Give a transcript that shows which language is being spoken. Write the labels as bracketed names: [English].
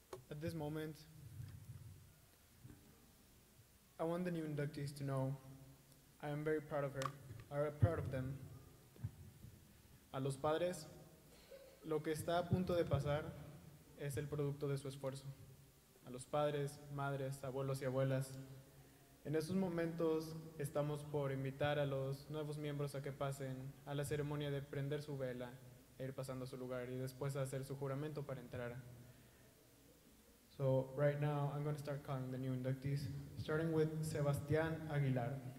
[English] At this moment, I want the new inductees to know I am very proud of her, or proud of them. [Spanish] A los padres, lo que está a punto de pasar es el producto de su esfuerzo. A los padres, madres, abuelos y abuelas, en estos momentos estamos por invitar a los nuevos miembros a que pasen a la ceremonia de prender su vela e ir pasando a su lugar y después hacer su juramento para entrar. [English] So right now, I'm going to start calling the new inductees, starting with Sebastián Aguilar.